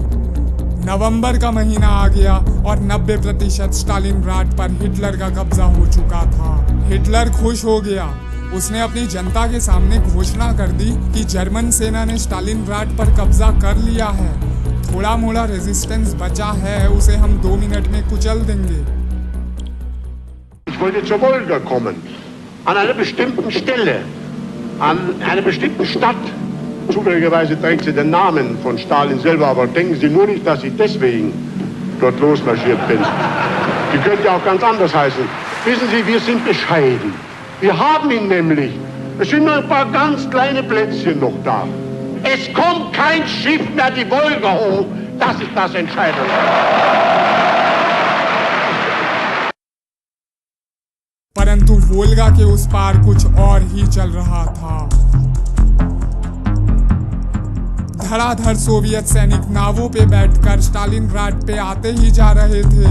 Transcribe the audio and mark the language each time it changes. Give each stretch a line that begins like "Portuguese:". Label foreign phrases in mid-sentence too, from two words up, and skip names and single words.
Hindi: नवंबर का महीना आ गया और 90% स्टालिनग्राड पर हिटलर का कब्जा हो चुका था। हिटलर खुश हो गया। उसने अपनी जनता के सामने घोषणा कर दी कि जर्मन सेना ने स्टालिनग्राड पर कब्जा कर लिया है। थोड़ा मोड़ा रेजिस्टेंस बचा है, उसे हम 2 मिनट में कुचल देंगे।
German: Ich wollte zur Wolga kommen, an einer bestimmten Stelle, an einer bestimmten Stadt. Zufälligerweise trägt sie den Namen von Stalin selber, aber denken Sie nur nicht, dass ich deswegen dort losmarschiert bin. Die könnte auch ganz anders heißen. Wissen Sie, wir sind bescheiden. Wir haben ihn nämlich. Es sind nur ein paar ganz kleine Plätzchen noch da. Es kommt kein Schiff mehr die Wolga hoch. Das ist das Entscheidende.
Hindi: परंतु वोल्गा के उस पार कुछ और ही चल रहा था। धड़ाधड़ सोवियत सैनिक नावों पे बैठकर स्टालिनग्राड पे आते ही जा रहे थे।